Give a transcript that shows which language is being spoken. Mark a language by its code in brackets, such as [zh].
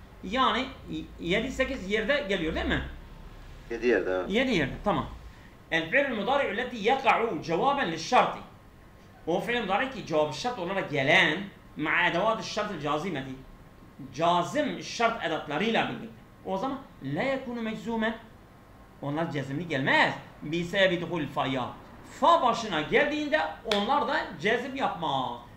[tr] Yani 7-8 yerde geliyor değil mi? 7 yerde. 7 yerde tamam. [ar] El fi'l mudari' التي يقع جوابا للشرط. [tr] O fi'l mudari' ki cevap şart olarak gelen [ar] مع أدوات الشرط الجازمة. [tr] Cazim şart edatlarıyla birlikte. O zaman [ar] la yekunu meczumen. [tr] Onlar cezimli gelmez. Bir sebebi duhul fa'ya. Fa başına geldiğinde onlar da cezim yapmaz.